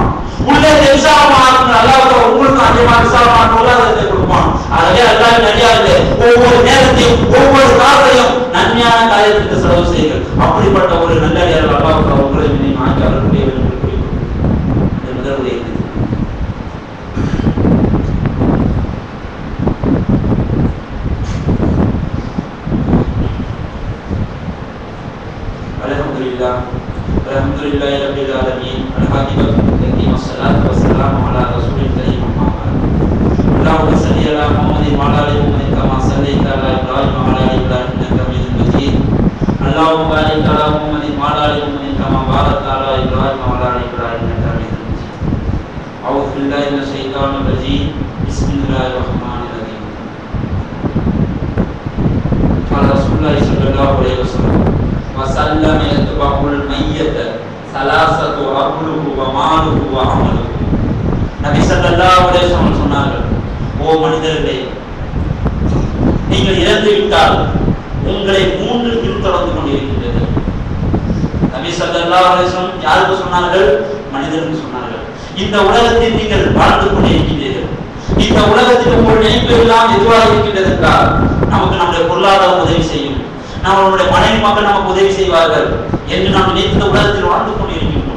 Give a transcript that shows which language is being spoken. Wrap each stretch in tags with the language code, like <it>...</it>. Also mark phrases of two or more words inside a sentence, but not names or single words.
<ta>உள்ளத்தை விசாலமாக்குங்க அல்லாஹ் உங்களுக்கு அதிகமாக விசாலமான பொருளாதாரத்தை கொடுப்பான். ஆகவே அல்லாஹ் நடிகார்களே, ஒவ்வொரு நேரத்தையும் ஒவ்வொரு காலையும் நன்மையான காரியத்துக்கு செலவு செய்யுங்கள். அப்படிப்பட்ட ஒரு நல்லடியார் அல்லாஹ் உங்களை ஆக்கி அவர்களுடைய முதலுடைய</ta> <ar>الحمد لله رب العالمين والعاقبة للمتقين والصلاة والسلام على رسوله الكريم أما بعد. اللهم صل على محمد وعلى آل محمد كما صليت على إبراهيم وعلى آل إبراهيم إنك حميد مجيد. اللهم بارك على محمد وعلى آل محمد كما باركت على إبراهيم وعلى آل إبراهيم إنك حميد مجيد. أعوذ بالله من الشيطان الرجيم. بسم الله الرحمن الرحيم. قال رسول الله صلى الله عليه وسلم وسلم يتبع الميت ثلاثه عقله وماله وعمله.</ar> <ta>நபி</ta> <ar>صلى الله عليه وسلم</ar> <ta>சொன்னார்கள், ஓ மனிதர்களே, நீங்கள் இறந்து விட்டால் உங்களை மூன்று பின்தொடர்ந்து கொண்டிருக்கின்றது. நபி</ta> <ar>صلى الله عليه وسلم</ar> <ta>யாருக்கு சொன்னார்கள்? மனிதர்களுக்கு சொன்னார்கள். இந்த உலகத்தில் நீங்கள் வாழ்ந்து கொண்டிருக்கின்றீர்கள். இந்த உலகத்தில் உங்கள் நினைப்பு எல்லாம் எதுவாக இருக்கின்றது என்றால், நமக்கு நம்முடைய பொருளாதாரம் உதவி செய்யும், நம்மளுடைய மனைவி மக்கள் நமக்கு உதவி செய்வார்கள் என்று நாம் நினைத்த உலகத்தில் வாழ்ந்து கொண்டிருக்கின்றோம்.</ta>